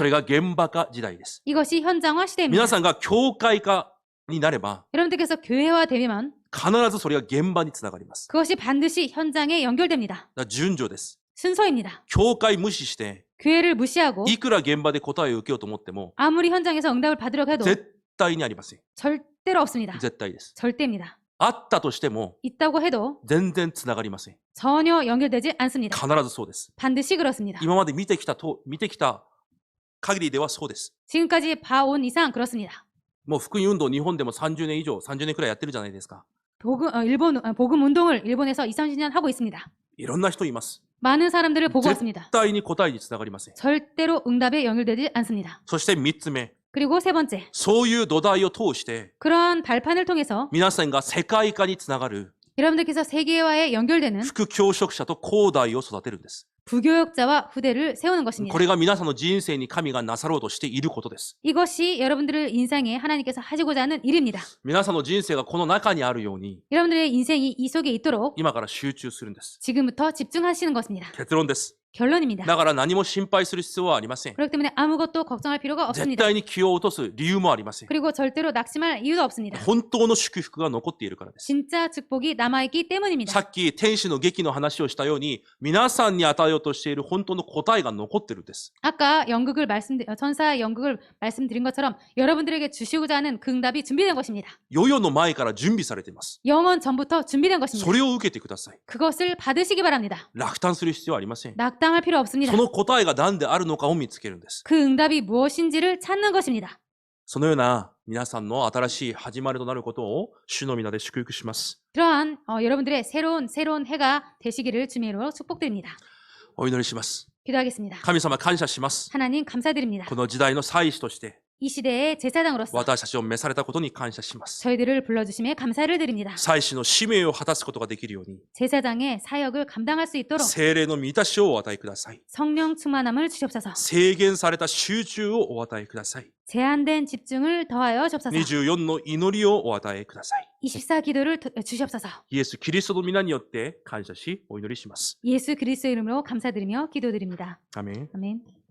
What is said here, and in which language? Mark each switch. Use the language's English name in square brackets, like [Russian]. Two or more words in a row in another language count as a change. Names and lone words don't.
[Japanese] それが現場化時代です。 [Korean] 이것이 현장화 시대입니다. [Japanese] 皆さんが教会化になれば、 [Korean] 여러분들께서 교회화되면 [Japanese] 必ずそれが現場につながります。 [Korean] 그것이 반드시 현장에 연결됩니다. [Japanese] だから順序です。 [Korean] 순서입니다. [Japanese] 教会無視して、 [Korean] 교회를 무시하고 [Japanese] いくら現場で答えを受けようと思っても、 [Korean] 아무리 현장에서 응답을 받으려고 해도 [Japanese] 絶対にありません。 [Korean] 절대로 없습니다. [Japanese] 絶対です。 [Korean] 절대입니다. [Japanese] あったとしても、 [Korean] 있다고 해도 [Japanese] 全然つながりません。 [Korean] 전혀 연결되지 않습니다. [Japanese] 必ずそうです。 [Korean] 반드시 그렇습니다. [Japanese] 今まで見てきた限りではそうです。 [Korean] 지금까지 봐온 이상 그렇습니다. [Japanese] もう福音運動日本でも30年以上、30年くらいやってるじゃないですか。 [Korean] 복음 운동을 일본에서 20, 30년 하고 있습니다. [Japanese] いろんな人います。 [Korean] 많은 사람들을 보고 왔습니다. [Japanese] 絶対に答えにつながりません。 [Korean] 절대로 응답에 연결되지 않습니다. [Japanese] そして3つ目、 [Korean] 그리고 세 번째, [Japanese] そういう土台を通して、 [Korean] 그러한 발판을 통해서 [Japanese] 皆さんが世界化につながる [Korean] 여러분들께서 세계화에 연결되는 [Japanese] 副教職者と後代を育てるんです。 [Korean] 부교역자와 후대를 세우는 것입니다. [Japanese] これが皆さんの人生に神がなさろうとしていることです。 [Korean] 이것이 여러분들의 인생에 하나님께서 하시고자 하는 일입니다. [Japanese] 皆さんの人生がこの中にあるように [Korean] 여러분들의 인생이 이 속에 있도록 [Japanese] 今から集中するんです。 [Korean] 지금부터 집중하시는 것입니다. [Japanese] 結論です。 [Korean] 결론입니다. [Japanese] だから何も心配する必要はありません。 [Korean] 그렇기 때문에 아무것도 걱정할 필요가 [Japanese] 絶 [Korean] 없습니다. [Japanese] 対に気を落とす理由もありません。 [Korean] 그리고 절대로 낙심할 이유도 없습니다. [Japanese] 本当の祝福が残っているからです。 [Korean] 진짜 축복이 남아있기 때문입니다. [Japanese] さっき天使の劇の話をしたように皆さんに与えようとしている本当の答えが残ってるんです。 [Korean] 아까 천사의 연극을 말씀드린 것처럼 여러분들에게 주시고자 하는 그 응답이 준비된 것입니다. [Japanese] 世々の前から準備されています。 [Korean] 영원 전부터 준비된 것입니다. [Japanese] それを受けてください。 [Korean] 그것을 받으시기 바랍니다. [Japanese] 落胆する必要はありません。 [Korean] 낙담할 필요 없습니다. [Japanese] その答えが何であるのかを見つけるんです。 [Korean] 그 응답이 무엇인지를 찾는 것입니다. [Japanese] そのような皆さんの新しい始まりとなることを主の皆で祝福します。 [Korean] 그러한 여러분들의 새로운 해가 되시기를 주님의 이름으로 축복드립니다. [Japanese] お祈りします。 [Korean] 기도하겠습니다. [Japanese] 神様感謝します。 [Korean] 하나님 감사드립니다. [Japanese] この時代の祭司として [Korean] 이 시대의 제사장으로서 [Japanese] 私たちを召されたことに感謝します。 [Korean] 저희들을 불러주심에 감사를 드립니다. [Japanese] 祭司の使命を果たすことができるように [Korean] 제사장의 사역을 감당할 수 있도록 [Japanese] 聖霊の満たしをお与えください。 [Korean] 성령 충만함을 주시옵소서. [Japanese] 制限された集中をお与えください。 [Korean] 제한된 집중을 더하여 주옵소서. [Japanese] 24 の祈りをお与えください。 [Korean] 24 기도를 주시옵소서. [Japanese] イエス・キリストの皆によって感謝しお祈りします。 [Korean] 예수 그리스도 이름으로 감사드리며 기도드립니다. 아멘. 아멘.